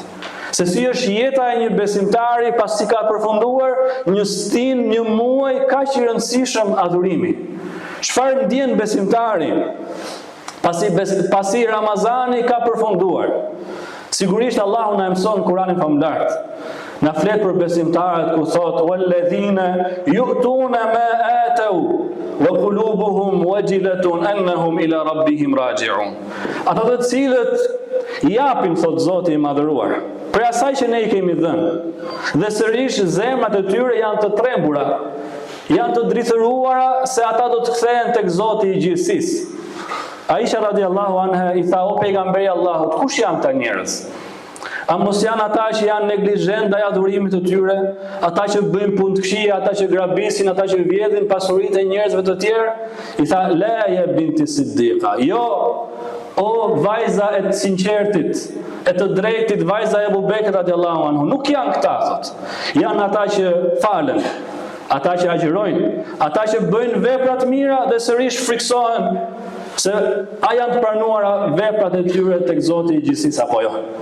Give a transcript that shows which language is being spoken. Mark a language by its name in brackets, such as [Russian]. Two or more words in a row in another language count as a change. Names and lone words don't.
[Albanian] Se si është jeta e një besimtari pasi ka përfunduar një stin, një muaj kaq i rëndësishëm adhurimi. Çfarë ndjen besimtari pasi Ramazani ka përfunduar? Sigurisht Allahu na mëson Kur'anin famulart. Na flet për besimtarët ku thot [Arabic] والذين يؤتون ما آتوا وقلوبهم وجلة أنهم إلى ربهم راجعون. [Albanian] Ata të cilët japin, thot Zoti i madhëruar, për asaj që ne i kemi dhënë. Dhe sërish zemrat e tyre janë të trembura, janë të drithëruara se ata do të kthehen tek Zoti i gjithësisë. Aisha [Arabic] رضي الله عنها [Albanian] i tha, o pejgamberi Allahut, kush janë ta njerëz? A mos janë ata që janë neglizhent ndaj adhurimit të tyre, ata që bëjnë punë të këqija, ata që grabisin, ata që vjedhin pasuritë e njerëzve të tjerë? I tha, [Arabic] لا يا بنت صديقة. [Albanian] Jo, o vajza e të sinqertit, e të drejtit, vajza e Abu Bekrit [Arabic] رضي الله عنه, [Albanian] nuk janë këta, thot. Janë ata që falen, ata që agjërojnë, ata që bëjnë vepra të mira dhe sërish friksohen se a janë të pranuara veprat e tyre tek Zoti i gjithësisë apo jo.